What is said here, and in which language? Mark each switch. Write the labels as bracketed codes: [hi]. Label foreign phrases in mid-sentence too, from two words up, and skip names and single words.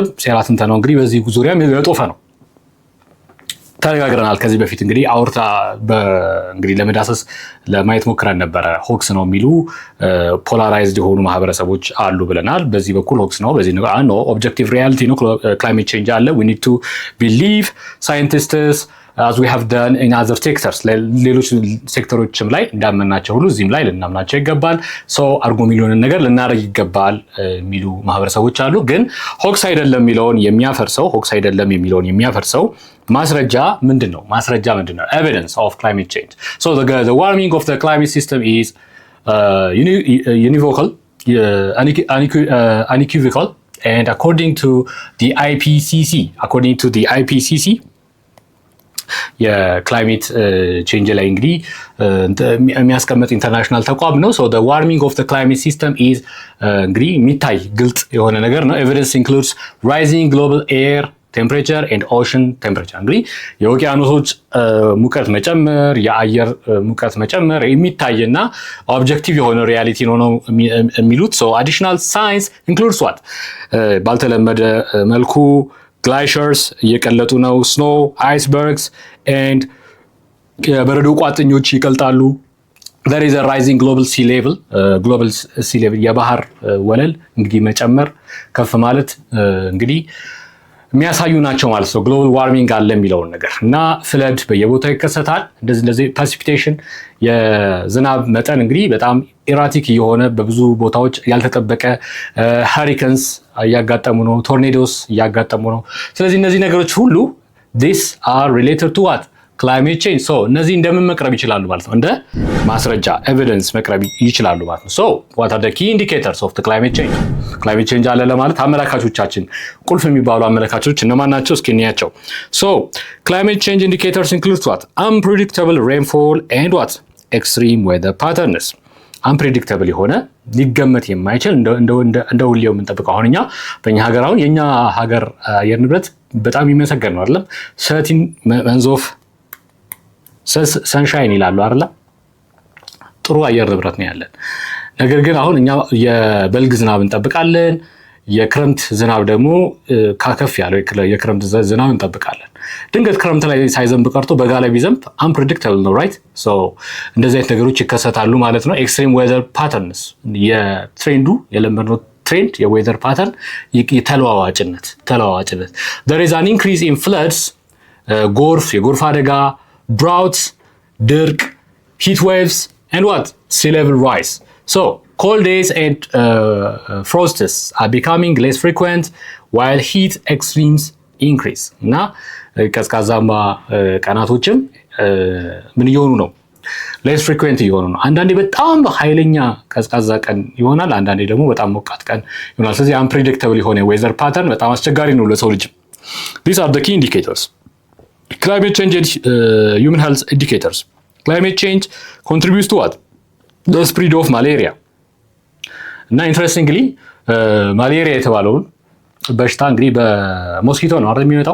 [am] ሴራ ትንተናው እንግዲህ በዚህ ዙሪያም የጦፈ ነው ተነጋግረናል። ከዚህ በፊት እንግዲህ አውርታ እንግዲህ ለመዳሰስ ለማየት ሞክረን ነበረ። ሆክስ ነው የሚሉ ፖላራይዝድ የሆኑ ማህበረሰቦች አሉ ብለናል። በዚህ በኩል ሆክስ ነው፣ በዚህ ነገር ነው [en] objective reality [am] ነው። [en] climate change [am] አለ። [en] we need to believe scientists as we have done in other sectors። [am] ሌሎች ሴክተሮችም ላይ እንዳመናቸው ሁሉ እዚህም ላይ ልናምናቸው ይገባል። ሰው አርጎ ሚሊዮንን ነገር ልናደርግ ይገባል የሚሉ ማህበረሰቦች አሉ። ግን ሆክስ አይደለም የሚለውን የሚያፈርሰው ማስረጃ ምንድን ነው? [en] Evidence of climate change. So the warming of the climate system is univocal, unequivocal, and according to the IPCC የክላይሜት [am] ቼንጅ ላይ እንግዲህ የሚያስቀምጥ ኢንተርናሽናል ተቋም ነው። [en] so the warming of the climate system is [am] እንግዲህ የሚታይ ግልጽ የሆነ ነገር ነው። [en] evidence includes rising global air temperature and ocean temperature። [am] እንግዲህ የውቅያኖሶች ሙቀት መጨመር፣ የአየር ሙቀት መጨመር የሚታይና ኦብጀክቲቭ የሆነ ሪያሊቲ ነው የሚሉት። [en] so additional science includes what? [am] ባልተለመደ መልኩ ግላይሸርስ እየቀለጡ ነው። [en] snow icebergs and [am] የበረዶ ቋጥኞች ይቀልጣሉ። [en] there is a rising global sea level [am] የባህር ወለል እንግዲህ መጨመር ከፍ ማለት እንግዲህ የሚያሳዩ ናቸው ማለት ነው። [en] global warming [am] አለ የሚለውን ነገር እና ፍለድ በየቦታው ይከሰታል። እንደዚህ ፕሬሲፒቴሽን የዝናብ መጠን እንግዲህ በጣም ኢራቲክ የሆነ በብዙ ቦታዎች ያልተጠበቀ ሃሪኬንስ እያጋጠሙ ነው፣ ቶርኔዶስ እያጋጠሙ ነው። ስለዚህ እነዚህ ነገሮች ሁሉ [en] this are related to what? climate change። [am] so እነዚህ እንደምን መቅረብ ይችላሉ ማለት ነው? እንደ ማስረጃ ኤቪደንስ መቅረብ ይችላሉ ማለት ነው። [en] so what are the key indicators of the climate change? climate change [am] አለ ለማለት አመላካቾቻችን፣ ቁልፍ የሚባሉ አመላካቾች እነማን ናቸው? እስኪ እንያቸው። [en] so climate change indicators include what? unpredictable rainfall and what? extreme weather patterns። [am] unpredictable የሆነ ሊገመት የማይችል እንደ ሁሌው የምንጠብቀው አሁን እኛ በእኛ ሀገር አሁን የኛ ሀገር አየር ንብረት በጣም የሚመሰገን ነው አይደለም? [en] 13 months of ሰንሻይን [am] ይላሉ አይደል? ጥሩ አየር ንብረት ነው ያለን። ነገር ግን አሁን እኛ የበልግ ዝናብ እንጠብቃለን፣ የክረምት ዝናብ ደግሞ ካከፍ ያለው የክረምት ዝናብ እንጠብቃለን። ድንገት ክረምት ላይ ሳይዘንብ ቀርቶ በጋ ላይ ቢዘንብ unpredictable ነው ራይት? ሶ እንደዚህ አይነት ነገሮች ይከሰታሉ ማለት ነው። [en] extreme weather patterns [am] የትሬንዱ የለመድነው ትሬንድ የዌዘር ፓተርን ተለዋዋጭነት [en] there is an increase in floods [am] የጎርፍ አደጋ፣ droughts ድርቅ፣ [en] heat waves and what? sea level rise. so cold days and frosts are becoming less frequent while heat extremes increase. [am] እና ቀዝቃዛማ ቀናቶችም ምን እየሆኑ ነው? [en] less frequent [am] እየሆኑ ነው። አንዳንዴ በጣም ኃይለኛ ቀዝቃዛ ቀን ይሆናል፣ አንዳንዴ ደግሞ በጣም ሞቃት ቀን ይሆናል። ስለዚህ unpredictable የሆነ [en] weather pattern [am] በጣም አስቸጋሪ ነው ለሰው ልጅ። [en] these are the key indicators. climate change and human health indicators. climate change contributes to what? the spread of malaria. [am] እና ኢንትረስቲንግሊ ማሌሪያ የተባለውን በሽታ እንግዲህ በሞስኪቶ ነው አይደል የሚመጣው?